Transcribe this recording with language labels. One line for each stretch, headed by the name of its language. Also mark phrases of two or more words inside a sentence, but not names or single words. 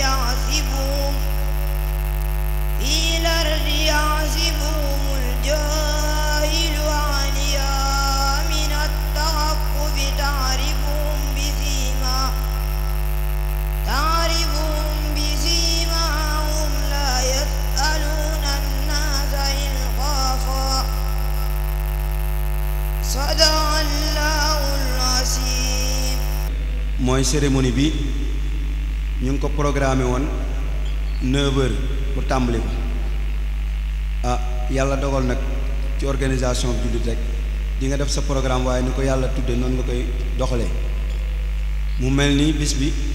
Arabic: يحسبهم الجاهل أغنياء من التعفف تعرفهم بسيماهم لا يسألون الناس إلحافا صدق الله العظيم.
Wolof: mooy cérémonie bi ñu ngi ko programmé woon 9h pour tàmbali ko yàlla dogal nag ci organisation bi jullit rek di nga def sa programme waaye ni ko yàlla tudde noonu nga koy doxalee mu mel ni bis bi